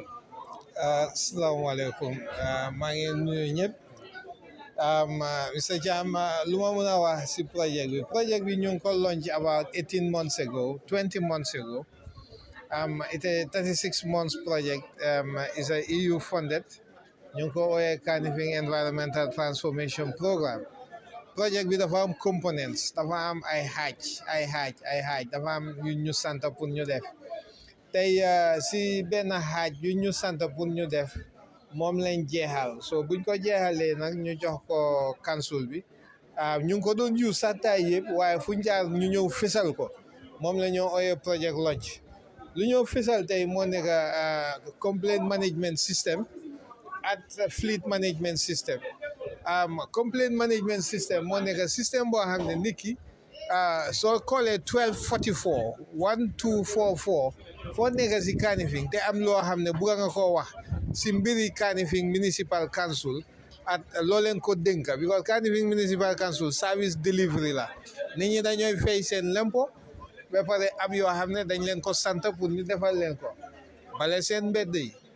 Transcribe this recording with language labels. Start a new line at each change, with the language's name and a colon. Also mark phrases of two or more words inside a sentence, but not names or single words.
Wolof: Asalaamaaleykum maa ngi nuyu ñëpp. Mr. Jam, luma muna wa si project bi.
English: Project
Wolof: bi ñu ko
English: launch about 18 months ago, 20 months ago. It's a 36 months project. It's a EU funded.
Wolof: Ñu ko ooyee Kanifing Enviromental Transformation Program. Project bi dafa am components, dafa am ay xaaj, dafa am yu ñu sant pour ñu def. Tey si benn xaaj yu ñu sant pour ñu def. Moom lañ jeexal so buñ ko jeexalee nag ñu jox ko council bi ñu ngi ko doon use sattaay yëpp waaye fuñ jaar ñu ñëw fisal ko moom la ñoo ooyee
English: project launch
Wolof: lu ñëw fisal tey moo nekk
English: complaint management system
Wolof: at
English: fleet management system complaint management system
Wolof: moo nekk système boo xam ne nit ki soo callee 1244 1244 foo nekk si Kanifing te am loo xam ne bugga nga koo wax si mbiri Kanifing Municipal Council at loo leen ko dénka because Kanifing Municipal Council
English: service delivery
Wolof: la nit ñi dañooy fay seen lempo ba pare am yoo xam ne dañ leen ko sant pour ñu defal leen ko bale seen mbedd yi